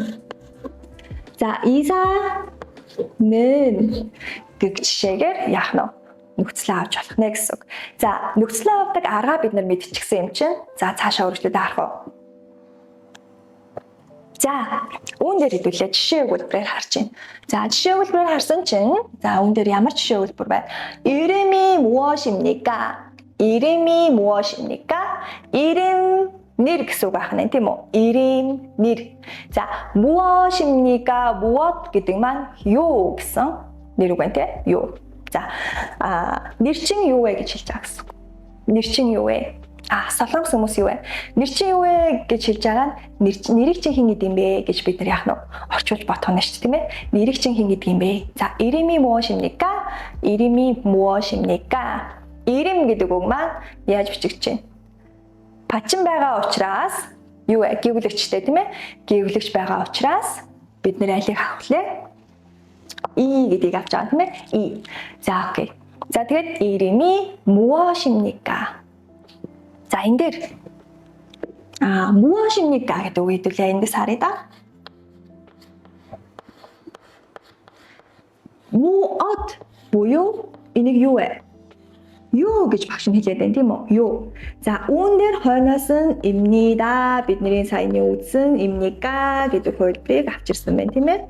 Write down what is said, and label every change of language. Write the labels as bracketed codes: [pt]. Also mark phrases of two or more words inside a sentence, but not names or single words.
[mn] За Иса нэн гэх жишээгээр яах нь нөхцөлөө авч болох нэ гэсэн үг. За нөхцөлөө авдаг аргаа бид нар мэдчихсэн юм чинь. За цаашаа үргэлжлүүлээд харах уу. За үүн дээр хэдүүлээ жишээ өгүүлбэрээр харж байна. За жишээ өгүүлбэрээр харсан чинь за үүн дээр ямар жишээ өгүүлбэр байна? [ko] 이름이 무엇입니까? 이름이 무엇입니까? [mn] 이름 нэр гэсэн үг байна тийм үү? 이름 нэр. За 무엇입니까? 무엇 гэдэг маань юу гэсэн нэр үг байна тийм юу? За нэр чинь юу вэ гэж хэлж байгаа гэсэн. Нэр чинь юу вэ? Солонгос хүмүүс юу вэ? Нэр чинь юу вэ гэж хэлж байгаа нь нэрийг чинь хэн гэдэг юм бэ гэж бид нар яах нь орчуулж бодох нь шүү дээ тийм ээ. Нэрийг чинь хэн гэдэг юм бэ? [ko] За 이름이 무엇입니까? 이름이 무엇입니까? [mn] 이름 гэдэг үг маань яаж бичигдэж байна? Пачин байгаа учраас юу вэ? Гүйгүүлэгчтэй тийм ээ. Гүйгүүлэгч байгаа учраас бид нэр алийг авах лээ. гэдгийг авч байгаа тийм ээ. За окей. За тэгээд [ko] 이름이 무엇입니까? [mn] 자 энэ дээр 무엇입니까 гэдэг үг хэдүүлээ эндээс харъя да. 무엇 буюу энийг юу вэ? Юу гэж багш нь хэлээд байна тийм үү? Юу. За үүн дээр хойноос нь имнида бидний саяны үзсэн имника гэдэг хөлбөрийг авчирсан байна тийм ээ.